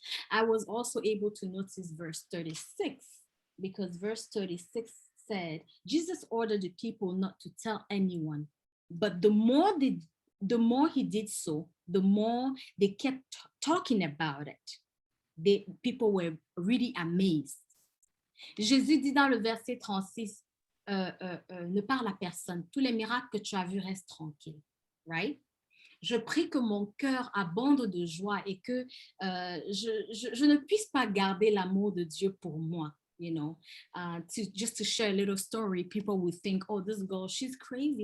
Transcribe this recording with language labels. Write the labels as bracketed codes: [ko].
[en] I was also able to notice verse 36, because verse 36 said, Jesus ordered the people not to tell anyone, but the more he did so, the more they kept talking about it. People were really amazed. [fr] Jésus dit dans le verset 36, ne parle à personne. Tous les miracles que tu as vus restent tranquilles. Right? Je prie que mon cœur abonde de joie et que je ne puisse pas garder l'amour de Dieu pour moi. [en] You know, just to share a little story, people will think, oh, this girl, she's crazy.